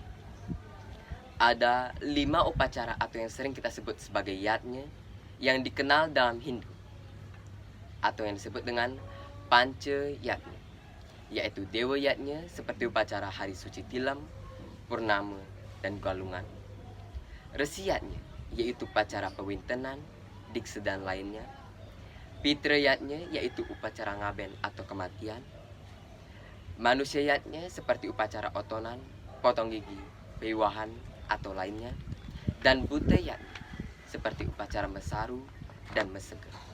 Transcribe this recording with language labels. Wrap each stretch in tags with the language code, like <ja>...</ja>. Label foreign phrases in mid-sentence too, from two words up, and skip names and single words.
<id>Ada 5 upacara atau yang sering kita sebut sebagai yatnya yang dikenal dalam Hindu, atau yang disebut dengan Panca Yatnya, yaitu Dewa Yatnya seperti upacara hari suci Tilam, Purnama, dan Galungan. Resi Yatnya yaitu upacara pewintenan, dikse dan lainnya. Pitra Yatnya yaitu upacara ngaben atau kematian. Manusia Yatnya seperti upacara otonan, potong gigi, pewiwahan, atau lainnya. Dan Buta Yatnya seperti upacara mesaru dan mesega.</id>